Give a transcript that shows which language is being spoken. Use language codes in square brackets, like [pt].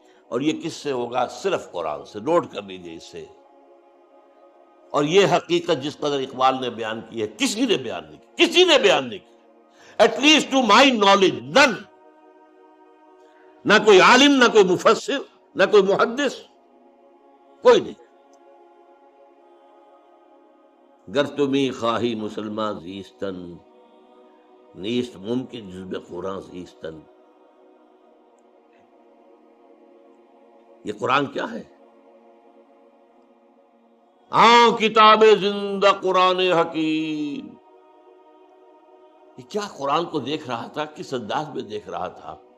[ur] اور یہ کس سے ہوگا؟ صرف قرآن سے. نوٹ کر لیجیے اس سے. اور یہ حقیقت جس قدر اقبال نے بیان کی ہے، کسی نے بیان نہیں کی، کسی نے بیان نہیں کی. [en] At least to my knowledge none. [ur] نہ کوئی عالم، نہ کوئی مفسر، نہ کوئی محدث، کوئی نہیں. [fa] گر تمی خواہی مسلمان زیستن، نیست ممکن جزب قرآن زیستن. [ur] یہ قرآن کیا ہے؟ ہاں کتاب زندہ قرآن حکیم. یہ کیا قرآن کو دیکھ رہا تھا، کس انداز میں دیکھ رہا تھا.